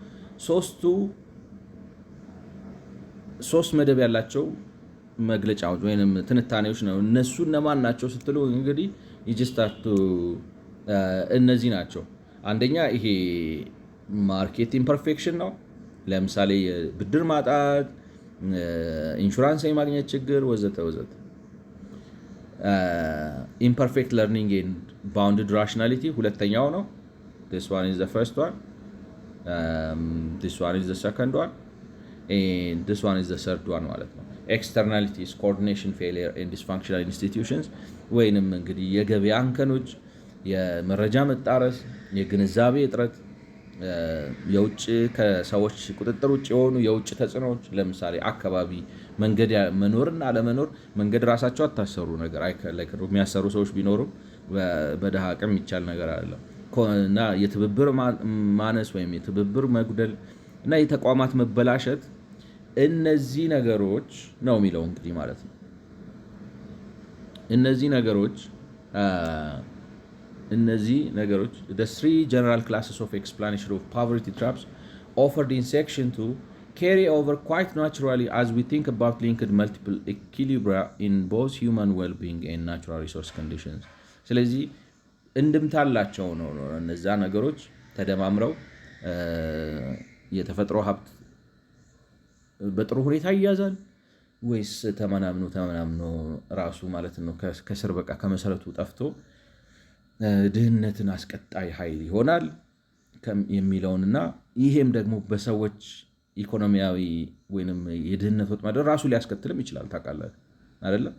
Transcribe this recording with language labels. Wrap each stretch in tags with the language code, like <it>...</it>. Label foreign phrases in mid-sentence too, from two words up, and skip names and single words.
<am>ሶስት መደብ ያላቸው መግለጫዎች ወይም ትንታኔዎች ነው። እነሱ እነማን ናቸው ስትሉ እንግዲህ ይጅስታቱ እነዚህ ናቸው። አንደኛ ይሄ</am> <en>market imperfection</en> <am>ነው። ለምሳሌ ብድር ማጣት፣ ኢንሹራንስ የማግኘት ችግር ወዘተ ወዘተ።</am> <en>imperfect learning and bounded rationality</en> <am>ሁለተኛው ነው።</am> <en>this one is the first one, this one is the second one, and this one is the third one</en> <am>ማለት ነው።</am> <en>externalities coordination failure and dysfunctional institutions ወይንም</en> <am>እንግዲህ የገበያ እንከኖች፣ የመረጃ መጣረስ፣ የግንዛቤ እጥረት፣ የውጭ ከሰዎች ቁጥጥር ውጭ የሆኑ የውጭ ተጽዕኖዎች፣ ለምሳሌ አካባቢ መንገድ መኖርና አለመኖር። መንገድ ራሳቸው አታሰሩ ነገር የሚያሰሩ ሰዎች ቢኖሩ በደሃ አቅም የሚቻል ነገር አይደለም እና የትብብር ማነስ ወይም የትብብር መጉደል እና የተቋማት መበላሸት እነዚህ ነገሮች ነው የሚለው እንግዲህ ማለት ነው። እነዚህ</am> <en>ነገሮች the three general classes of explanation of poverty traps offered in section 2 carry over quite naturally as we think about linked multiple equilibria in both human well-being and natural resource conditions።</en> <am>ስለዚህ እንድምታላቸው ነው እነዛ ነገሮች ተደማምረው የተፈጥሮ ሀብት በጥሩ ሁኔታ ይያዛል ወይስ ተመናምኖ ራሱ ማለት ነው ከስር በቃ ከመሰረቱ ጠፍቶ ድህነትን አስቀጣይ ኃይል ይሆናል የሚለውንና ይሄም ደግሞ በሰዎች ኢኮኖሚያዊ ወይንም የድህነት ወጥመድ ራሱ ሊያስከትልም ይችላል። ታውቃለህ አይደለም?</am>